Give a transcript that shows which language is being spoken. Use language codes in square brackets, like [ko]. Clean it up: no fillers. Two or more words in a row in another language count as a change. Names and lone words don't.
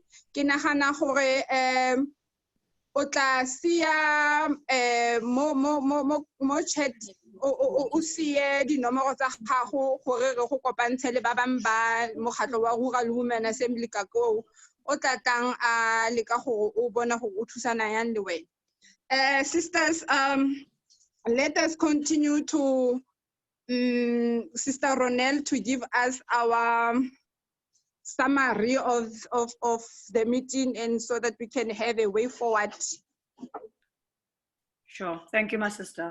[tn] Ke nagana gore o tla sia mo chat o sie dinomoro tsa gago gore re go kopantshe le ba bang ba mokgatlo wa Rural Women Assembly ka go o tla tlang a leka gore o bona gore o thusana yang le wena. [en] Sisters, let us continue to Sister Ronelle to give us our summary of the meeting, and so that we can have a way forward. Sure. Thank you, my sister.